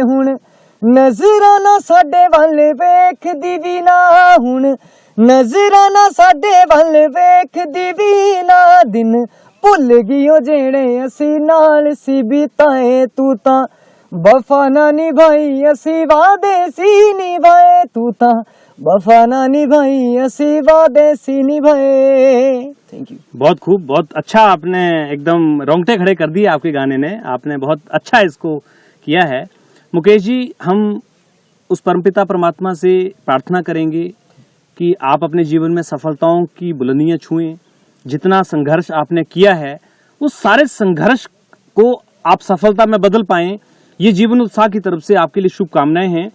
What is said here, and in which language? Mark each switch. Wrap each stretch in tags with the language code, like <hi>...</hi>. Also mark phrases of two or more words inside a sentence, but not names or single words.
<pa>ਹੁਣ ਨਜ਼ਰਾਂ ਨਾ ਸਾਡੇ ਵੱਲ ਵੇਖਦੀ ਵੀ ਨਾ, ਹੁਣ ਨਜ਼ਰਾਂ ਨਾ ਸਾਡੇ ਵੱਲ ਵੇਖਦੀ ਵੀ ਨਾ, ਦਿਨ ਭੁੱਲ ਗਈ ਜਿਹੜੇ ਅਸੀਂ ਨਾਲ ਸੀ ਬਿਤਾਏ। ਤੂੰ ਤਾਂ ਵਫ਼ਾ ਨਾ ਨਿਭਾਈ ਅਸੀਂ ਵਾਅਦੇ ਸੀ ਨਿਭਾਏ, ਤੂੰ ਤਾਂ ਵਫ਼ਾ ਨਾ ਨਿਭਾਈ ਅਸੀਂ ਵਾਅਦੇ ਸੀ ਨਿਭਾਏ।</pa> <en>Thank you.</en> <hi>बहुत खूब, बहुत अच्छा, आपने एकदम रोंगटे खड़े कर दिए आपके गाने ने, आपने बहुत अच्छा इसको किया है। मुकेश जी, हम उस परमपिता परमात्मा से प्रार्थना करेंगे कि आप अपने जीवन में सफलताओं की बुलंदियां छुएं। जितना संघर्ष आपने किया है, उस सारे संघर्ष को आप सफलता में बदल पाएं, ये जीवन उत्साह की तरफ से आपके लिए शुभकामनाएं हैं।</hi>